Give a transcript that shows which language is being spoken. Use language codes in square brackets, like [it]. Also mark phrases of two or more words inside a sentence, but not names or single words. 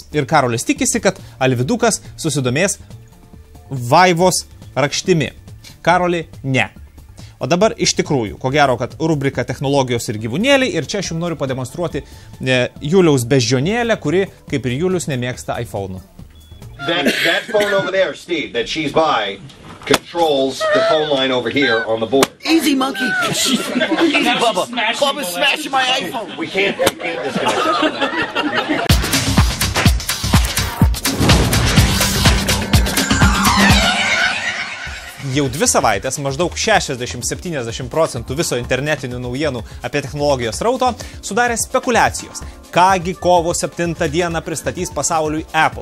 [lt] Ir Karolis tikisi, kad Alvidukas susidomės Vaivos Rakštimi. Karoli, ne. O dabar iš tikrųjų, ko gero, kad rubrika Technologijos ir gyvūnėliai. Ir čia aš jums noriu pademonstruoti Juliaus beždžionėlę, kuri, kaip ir Julius, nemėgsta iPhone'ų. [en] That phone over there, Steve, that she's by, controls the phone line over here on the board. Easy, monkey. Easy, Bubba. Bubba's smashing my iPhone. We can't disconnect. [lt] Jau 2 savaitės maždaug 60–70% viso internetinių naujienų apie technologijos rauto sudarė spekulacijos, kągi kovo 7 dieną pristatys pasauliui Apple.